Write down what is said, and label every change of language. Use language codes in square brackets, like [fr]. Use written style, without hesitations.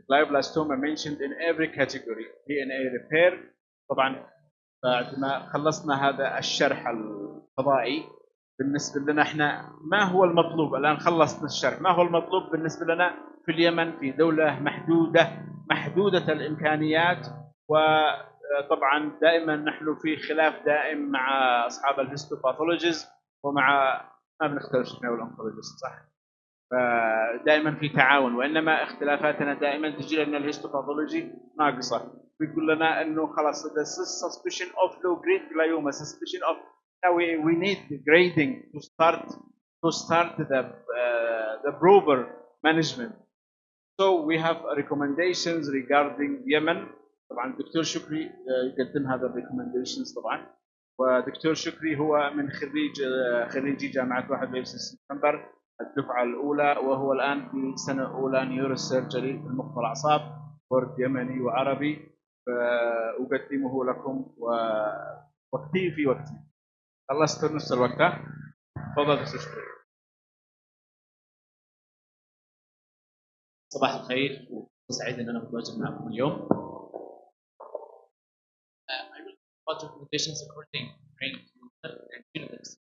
[en] Glioblastoma mentioned in every category. DNA repair. [ar] طبعا بعد ما خلصنا هذا الشرح الفضائي بالنسبة لنا احنا ما هو المطلوب؟ الآن خلصنا الشرح، ما هو المطلوب بالنسبة لنا في اليمن في دولة محدودة الإمكانيات، وطبعا دائما نحن في خلاف دائم مع أصحاب الهيستوباثولوجيز ومع ما بنختلفش احنا والأونكولوجيست صح؟ فدائما في تعاون، وإنما اختلافاتنا دائما تجي لنا الهيستوباثولوجي ناقصة. بيقول لنا انه خلاص [en] the suspicion of low grade glioma, suspicion of we need grading to start the proper management. So we have recommendations regarding Yemen. [ar] طبعا الدكتور شكري يقدم هذا recommendations طبعا، ودكتور شكري هو من خريجي جامعة 21 سبتمبر الدفعة الأولى، وهو الآن في سنة أولى نيوروسيرجري في المخ والأعصاب، بورد يمني وعربي. فأقدمه لكم وقتي في وقتي. خلصت نص الوقت. تفضل دكتور شكري. صباح الخير وسعيد ان انا متواجد معكم اليوم. [en] I will talk about recommendations according to brain tumor and genetics.